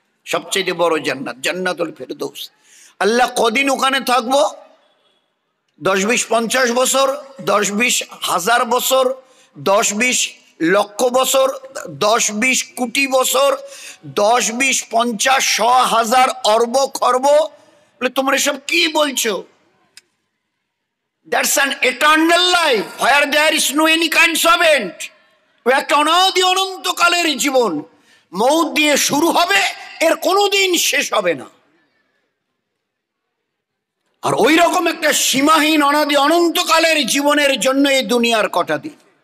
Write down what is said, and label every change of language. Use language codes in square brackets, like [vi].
[bn] সবচেয়ে বড় জান্নাত জান্নাতুল ফিরদৌস। আল্লাহ কদিন ওখানে থাকবো? 10-20-50 বছর, 10-20 হাজার বছর, 10-20 লক্ষ বছর, 10-20 কোটি বছর, 10-20-50-100-1000 অর্ব খর্ব? বলে তোমরা এসব কি বলছো? [en] That's an eternal life where there is no any kinds of end. [bn] একটা অনাদি অনন্তকালের জীবন, মৌত দিয়ে শুরু হবে, এর কোনোদিন শেষ হবে না। আর ওই রকম একটা সীমাহীন অনাদি অনন্তকালের জীবনের জন্য এই দুনিয়ার কটা দিন?